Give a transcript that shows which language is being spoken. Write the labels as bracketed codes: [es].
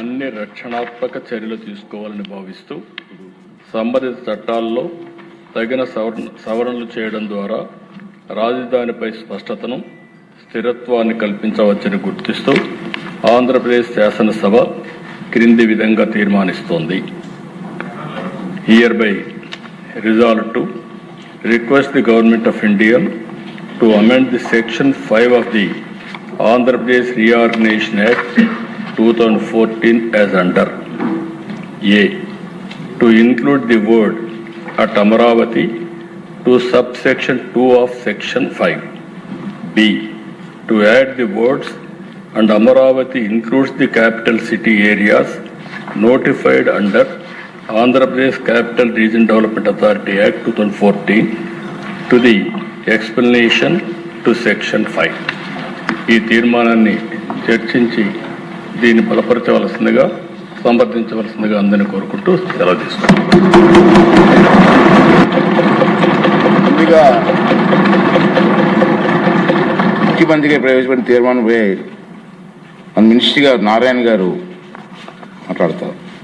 [te] అన్ని రక్షణాత్మక చర్యలు తీసుకోవాలని భావిస్తూ సంబంధిత చట్టాల్లో తగిన సవరణలు చేయడం ద్వారా రాజధానిపై స్పష్టతను స్థిరత్వాన్ని కల్పించవచ్చని గుర్తిస్తూ ఆంధ్రప్రదేశ్ శాసనసభ క్రింది విధంగా తీర్మానిస్తోంది. [en] Hereby resolved to request the Government of India to amend the Section 5 of the Andhra Pradesh Reorganization Act 2014 as under: A. To include the word at Amaravati to subsection 2 of Section 5. B. To add the words and Amaravati includes the capital city areas notified under Andhra Pradesh Capital Region Development Authority Act 2014 to the explanation to Section 5. [te] ఈ తీర్మానాన్ని చర్చించి దీన్ని బలపరచవలసిందిగా సమర్థించవలసిందిగా అందరినీ కోరుకుంటూ సెలవు తీసుకుంటాం. ముందుగా ముఖ్యమంత్రిగా ప్రవేశపెట్టిన తీర్మానంపై మన మినిస్టర్ గారు నారాయణ గారు మాట్లాడతారు.